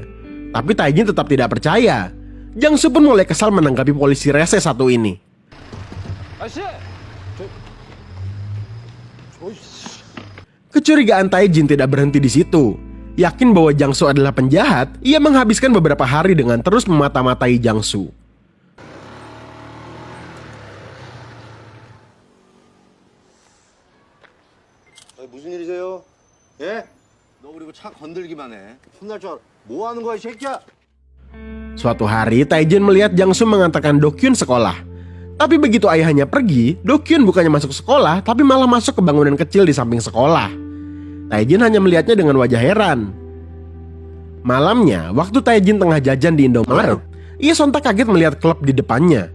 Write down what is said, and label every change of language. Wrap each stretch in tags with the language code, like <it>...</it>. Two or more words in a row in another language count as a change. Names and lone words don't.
<id>Tapi Tae-jin tetap tidak percaya. Jang-soo pun mulai kesal menanggapi polisi rese satu ini. Kecurigaan Tae-jin tidak berhenti di situ. Yakin bahwa Jang-soo adalah penjahat, ia menghabiskan beberapa hari dengan terus memata-matai Jang-soo.</id> <ko>무슨 일이세요? 예? 너 그리고 차 건들기만 해. 혼날 줄 알아. 뭐 하는 거야, 이 새끼야?</ko> <id>Suatu hari, Tae-jin melihat Jang-soo mengantarkan Do-kyun sekolah. Tapi begitu ayahnya pergi, Do-kyun bukannya masuk sekolah, tapi malah masuk ke bangunan kecil di samping sekolah. Tae-jin hanya melihatnya dengan wajah heran. Malamnya, waktu Tae-jin tengah jajan di Indomaret, ia sontak kaget melihat klub di depannya.</id>